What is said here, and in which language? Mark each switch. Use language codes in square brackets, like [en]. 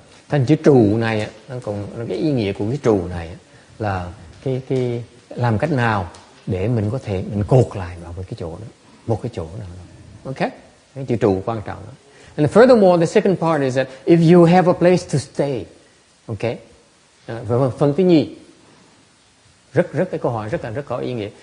[vi] Thành chữ trụ này cái ý nghĩa của cái trụ này là cái làm cách nào để mình có thể mình cột lại vào cái chỗ đó, một cái chỗ nào đó. Okay? Cái chữ trụ quan trọng đó. [en] And furthermore, the second part is that if you have a place to stay, okay? [vi] Phần thứ nhì rất cái câu hỏi rất có ý nghĩa.